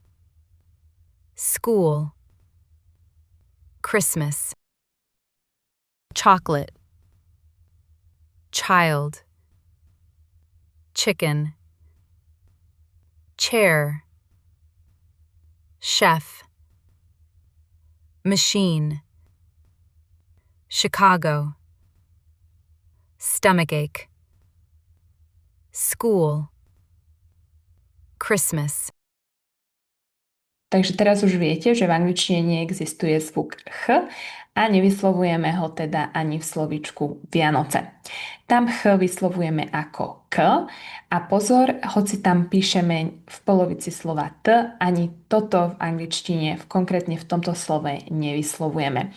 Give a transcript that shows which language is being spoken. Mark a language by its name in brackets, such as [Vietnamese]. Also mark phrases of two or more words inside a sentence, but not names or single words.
[English] school, Christmas, chocolate, child, chicken, chair, chef, machine, Chicago, stomachache, school, Christmas. [Slovak] Takže teraz už viete, že v angličtine neexistuje zvuk ch a nevyslovujeme ho teda ani v slovíčku Vianoce. Tam ch vyslovujeme ako k a pozor, hoci tam píšeme v polovici slova t, ani toto v angličtine, konkrétne v tomto slove nevyslovujeme.